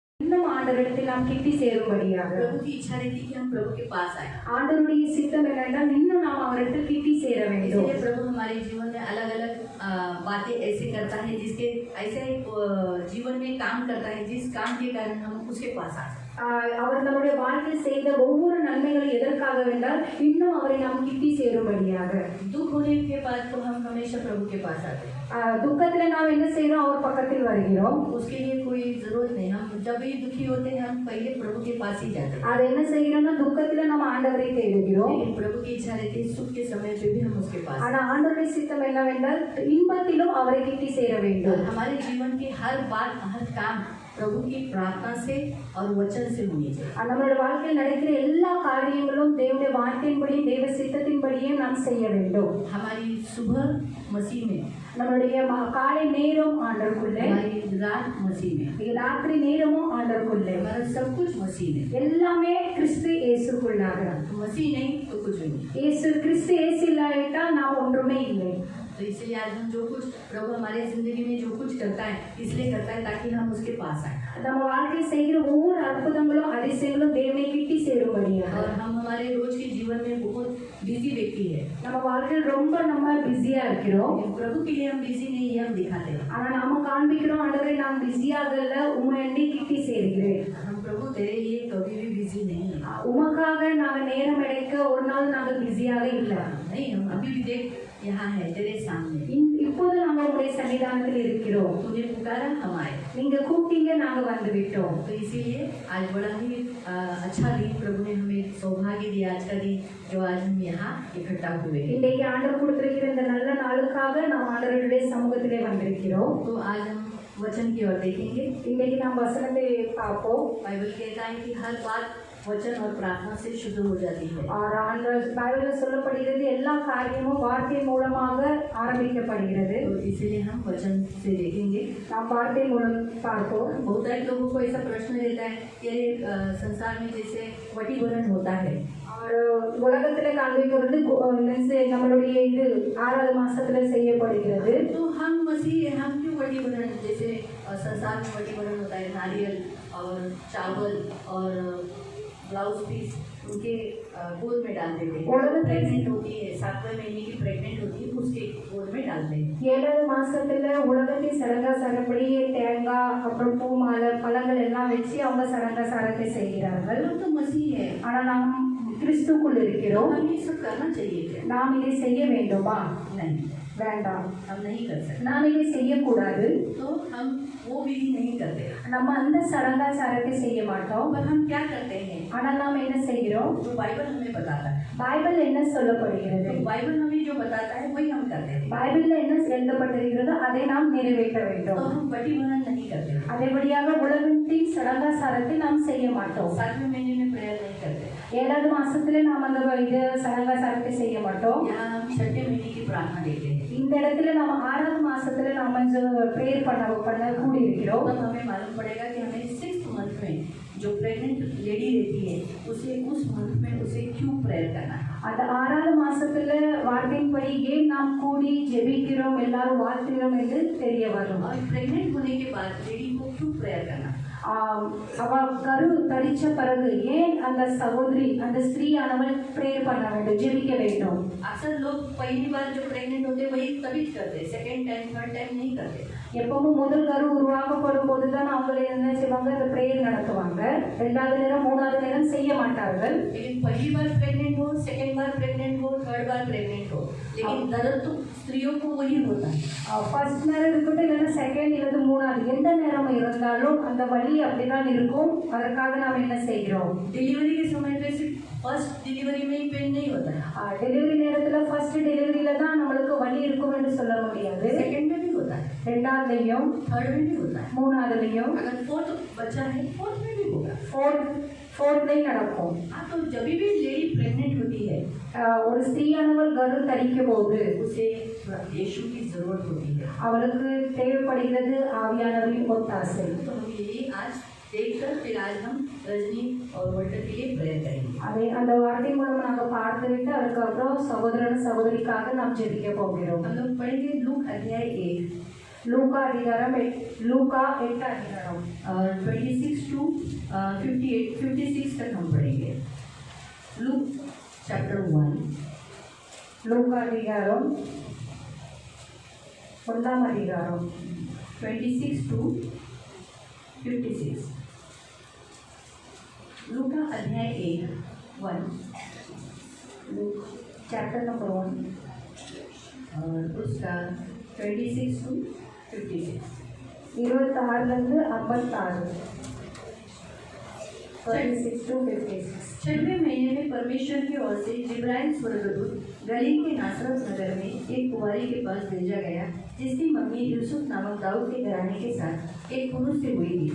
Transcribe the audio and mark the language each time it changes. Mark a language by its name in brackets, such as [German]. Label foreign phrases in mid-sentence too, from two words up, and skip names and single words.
[Tamil] இன்னும் ஆண்டவரிடத்தில் நாம் கிட்டி சேரும்படியாக [Hindi] प्रभु की इच्छा रहती है कि हम प्रभु के पास आए। [Tamil] ஆண்டவருடைய சித்தம் என்னென்றால் இன்னும் நாம் அவரிடத்தில் கிட்டி சேர வேண்டும். [Hindi] इसलिए प्रभु हमारे जीवन में अलग अलग बातें ऐसे करता है जिसके ऐसे जीवन में काम करता है जिस काम के कारण हम उसके पास आ सकते। [Tamil] அவர் நம்முடைய வாழ்க்கையில் செய்த ஒவ்வொரு நன்மைகளும் எதற்காக வேண்டால் இன்னும் அவரை நாம் கிட்டி சேரும்படியாக. [Hindi] दुख होने के बाद तो हम हमेशा प्रभु के पास आते हैं। [Tamil] துக்கத்தில் நாம் என்ன செய்யறோம்? அவர் பக்கத்தில் வருகிறோம். [Hindi] उसके लिए कोई जरूरत नहीं, हम जब भी दुखी होते हैं हम पहले प्रभु के पास ही जाते हैं। [Tamil] அதை என்ன செய்யறோம்னா துக்கத்தில் நம்ம ஆண்டவரை தேடுகிறோம். [Hindi] लेकिन प्रभु की इच्छा रहती है सुख के समय पे भी हम उसके पास। [Tamil] ஆனா ஆண்டவருடைய சித்தம் என்னவென்றால் இன்பத்திலும் அவரை கிட்டி சேர வேண்டும். [Hindi] हमारे जीवन की हर बात हर काम प्रभु की प्रार्थना से और वचन से होनी चाहिए। [Tamil] நம்மளுடைய வாழ்க்கையில் நடக்கிற எல்லா காரியங்களும் தேவனுடைய வார்த்தையின்படியும் தேவ சித்தத்தின்படியும் நாம் செய்ய வேண்டும். [Hindi] हमारी सुबह मसीह में, [Tamil] நம்மளுடைய காலை நேரம் ஆண்டவருக்குள்ளே, [Hindi] हमारी रात मसीह में, [Tamil] ராத்திரி நேரமும் ஆண்டவருக்குள்ளே, [Hindi] हमारा सब कुछ मसीह में। [Tamil] எல்லாமே கிறிஸ்து இயேசுக்குள்ளாக. [Hindi] मसीह नहीं तो कुछ नहीं। [Tamil] இயேசு கிறிஸ்து இயேசு இல்லாவிட்டால் நாம் ஒன்றுமே இல்லை. [Hindi] तो इसलिए आज हम जो कुछ प्रभु हमारे जिंदगी में जो कुछ करता है इसलिए करता है ताकि हम उसके पास आए। [Tamil] நம்ம வாழ்க்கையில் செய்கிற ஒவ்வொரு அற்புதங்களும் அதிசயங்களும் தேவனை கிட்டி சேரும்படியாக. [Hindi] और हम हमारे रोज के जीवन में बहुत बिजी व्यक्ति है। [Tamil] நம்ம வாழ்க்கையில் ரொம்ப நம்ம பிஸியா இருக்கிறோம். [Hindi] प्रभु के लिए हम बिजी नहीं है, हम दिखाते हैं। [Tamil] ஆனா நாம காண்பிக்கிறோம் ஆண்டவரே நான் பிஸியாகல உம்மை கிட்டி சேர்கிறேன். [Hindi] हम प्रभु तेरे लिए कभी भी बिजी नहीं है। [Tamil] உமக்காக நாங்க நேரம் எடுக்க ஒரு நாள் நாங்க பிஸியாக இல்லை. [Hindi] नहीं, हम अभी भी देख यहाँ है तेरे सामने। [Tamil] இப்போது நாங்க உங்களுடைய சன்னிதானத்தில் இருக்கிறோம். [Hindi] तुझे पुकारा हम आए। [Tamil] நீங்க கூப்பிட்டீங்க நாங்க வந்து விட்டோம். [Hindi] तो इसीलिए आज बड़ा ही अच्छा दिन प्रभु ने हमें सौभाग्य दिया आज का दिन जो आज हम यहाँ इकट्ठा हुए। [Tamil] இன்றைக்கு ஆண்டவர் கொடுத்திருக்கிற இந்த நல்ல நாளுக்காக நாம் ஆண்டவருடைய சமூகத்திலே வந்திருக்கிறோம். [Hindi] तो आज हम वचन की ओर देखेंगे। [Tamil] இன்றைக்கு நாம் வசனத்தை பார்ப்போம். [Hindi] बाइबल कहता है कि हर बात वचन और प्रार्थना से शुद्ध हो जाती है। [Tamil] ஆண்டவர் பைபிளில் சொல்லப்படுகிறது எல்லா காரியமும் வார்த்தை மூலமாக ஆரம்பிக்கப்படுகிறது. [Hindi] तो इसीलिए हम वचन से देखेंगे। [Tamil] நாம் வார்த்தை மூலம் பார்ப்போம். [Hindi] बहुत सारे लोगों को ऐसा प्रश्न रहता है कि संसार में जैसे वटीवरण होता है [Tamil] और உலகத்தில் காண்பிக்கிறது நம்மளுடைய இது 6வது மாசத்துல செய்யப்படுகிறது. [Hindi] तो हम मसीह हम क्यों वटीवरण जैसे संसार में वटीवरण होता है नारियल और चावल और [English] blouse piece [Hindi] उनके गोद में डाल देते हैं। प्रेग्नेंट होती है 7वें महीने की प्रेग्नेंट होती है उसके गोद में डालते हैं। [Tamil] 7வது மாசத்துல உலகத்தில் சடங்காசாரப்படியே தேங்காய் அப்புறம் பூ மாலை பழங்கள் எல்லாம் வச்சு அவங்க சடங்காசாரத்தை செய்கிறார்கள். [Hindi] तो मसीह है, [Tamil] ஆனா நாம் கிறிஸ்துக்குள் இருக்கிறோம். [Hindi] हम ये सब करना चाहिए क्या? [Tamil] நாம் இதை செய்ய வேண்டுமா? [Hindi] नहीं, [Tamil] வேண்டாம். [Hindi] हम नहीं कर सकते। [Tamil] நாம் இதை செய்யக்கூடாது. [Hindi] तो हम वो विधि नहीं करते। [Tamil] நம்ம அந்த சடங்காசாரத்தை செய்ய மாட்டோம். [Hindi] पर हम क्या करते हैं? [Tamil] ஆனால் நாம் என்ன செய்கிறோம்? [Hindi] तो बाइबल हमें बताता है। [Tamil] பைபிள் என்ன சொல்லப்படுகிறது? [Hindi] तो बाइबल हमें जो बताता है वही हम करते हैं। [Tamil] பைபிள்ல என்ன எழுதப்பட்டிருக்கிறதோ அதை நாம் நிறைவேற்ற [Hindi] तो [Tamil] வேண்டும். [Hindi] हम वटीवरण नहीं करते। [Tamil] அதேபடியாக உலகத்தின் சடங்காசாரத்தை நாம் செய்ய மாட்டோம். [Hindi] 7वें महीने में प्रेयर नहीं करते। [Tamil] 7வது மாசத்துல நாம் அந்த இது சடங்காசாரத்தை செய்ய மாட்டோம். [Hindi] यहाँ हम 6वें महीने की प्रार्थना देते हैं। [Tamil] இந்த இடத்துல நம்ம 6வது மாசத்துல நாம ப்ரேயர் பண்ண கூடி இருக்கிறோம். [Hindi] तब हमें मालूम पड़ेगा कि हमें 6th मंथ में जो [English] pregnant lady [Hindi] रहती है उसे उस मंथ में उसे क्यों प्रेयर करना है। [Tamil] அந்த 6வது மாசத்துல வார்த்தையின்படி ஏன் நாம் கூடி ஜெபிக்கிறோம் எல்லாரும் வாழ்த்துகிறோம் என்று தெரிய வரும். [Hindi] और प्रेग्नेंट होने के बाद लेडी को क्यों प्रेयर करना। [Tamil] அவ கரு தரிச்ச பிறகு ஏன் அந்த சகோதரி அந்த ஸ்திரீயானவள் ப்ரேயர் பண்ண வேண்டும், ஜெபிக்க வேண்டும். [Hindi] अक्सर लोग पहली बार जो प्रेग्नेंट होते हैं वही तभी करते हैं, [English] second time third time [Hindi] नहीं करते। [Tamil] எப்பவும் முதல் கரு உருவாக்கப்படும் போதுதான் அவங்கள என்ன செய்வாங்க, இந்த ப்ரேயர் நடத்துவாங்க. 2வது நேரம் 3வது நேரம் செய்ய மாட்டார்கள். [Hindi] लेकिन पहली बार प्रेग्नेंट हो, सेकेंड बार प्रेग्नेंट हो, थर्ड बार प्रेग्नेंट हो, लेकिन दर्द तो स्त्रियों को वही होता है। [Tamil] ஃபர்ஸ்ட் நேரம் இருக்கட்டும் இல்லைன்னா செகண்ட் இல்லது 3வது எந்த நேரம் இருந்தாலும் அந்த வலி அப்படிதான் இருக்கும். அதற்காக நாம் என்ன செய்கிறோம்? [Hindi] डिलीवरी के समय पे सिर्फ [English] first delivery [Hindi] में ही पेन नहीं होता है। [Tamil] டெலிவரி நேரத்துல [English] first delivery [Tamil] தான் நம்மளுக்கு வலி இருக்கும் என்று சொல்ல முடியாது. [Hindi] सेकेंड में भी होता है, [Tamil] 2வதுலயும் [Hindi] थर्ड में भी होता है, [Tamil] 3வதுலயும் [Hindi] अगर फोर्थ बच्चा है फोर्थ में भी होगा, [Tamil] ஃபோர்த்லையும் நடக்கும். [Hindi] हाँ। तो जब भी [English] lady pregnant [Hindi] होती है [Tamil] ஒரு ஸ்திரீயானவள் கரு தரிக்கும் போது [Hindi] उसे यीशु की जरूरत होती है। [Tamil] அவளுக்கு தேவைப்படுகிறது ஆவியானவரின் ஒத்தாசை. [Hindi] तो हम यही आज देखकर फिर आज हम रजनी और वर्टर के लिए प्रेयर करेंगे। [Tamil] அதை அந்த வார்த்தை மூலம் நாங்கள் பார்த்துவிட்டு அதுக்கப்புறம் சகோதரன் சகோதரிக்காக நாம் ஜெபிக்க போகிறோம். [Hindi] हम लोग पढ़ेंगे लूक अध्याय 1। [Tamil] லூக்கா அதிகாரம் லூக்கா 8 அதிகாரம் [Hindi] 26 to 58 56 तक हम पढ़ेंगे। लूक चैप्टर 1। [Tamil] லூக்கா அதிகாரம் 1 அதிகாரம் 26 to 56। [Hindi] लूका अध्याय 1 [Tamil] லூக் [English] chapter number [Tamil] 1 [Hindi] और उसका 26 to 56। 26 56 26 to 56। छठवें महीने में परमेश्वर की ओर से जिब्राइल स्वर्गदूत गलील के नासरत नगर में एक कुंवारी के पास भेजा गया जिसकी मम्मी यूसुफ नामक दाऊद के घराने के साथ एक पुरुष से हुई थी।